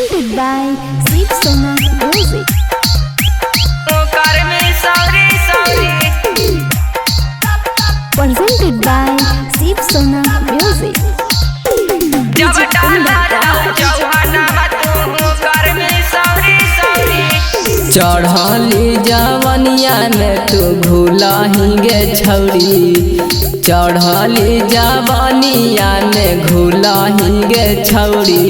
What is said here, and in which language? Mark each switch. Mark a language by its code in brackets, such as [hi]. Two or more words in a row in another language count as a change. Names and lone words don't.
[en] Presented by Sweet Sona Music. Presented by Sweet Sona Music. [anp] चढ़ली जवनिया में तू भूला ही गे छौरी, चढ़ली जवनिया में घूला ही गे छौरी।